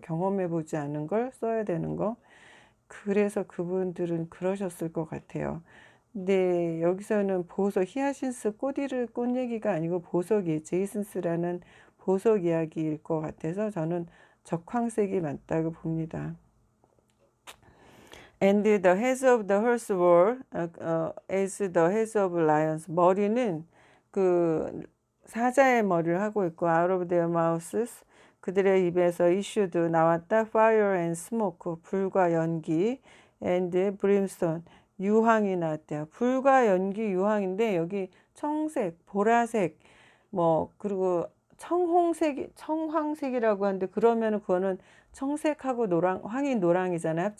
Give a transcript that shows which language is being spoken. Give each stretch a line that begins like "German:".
Korean: 경험해보지 않은 걸 써야 되는 거. 그래서 그분들은 그러셨을 것 같아요. 근데 여기서는 보석, 히아신스 꽃 얘기가 아니고 보석이 제이슨스라는 보석 이야기일 것 같아서 저는 적황색이 맞다고 봅니다.
English: And the heads of the horse were as the heads of lions.
Korean: 머리는 그 사자의 머리를 하고 있고 out of their mouths 그들의 입에서 issued 나왔다 fire and smoke 불과 연기 and brimstone 유황이 나왔대요. 불과 연기 유황인데 여기 청색, 보라색 뭐 그리고 청황색이라고 하는데 그러면은 그거는 청색하고 황이 노랑이잖아요.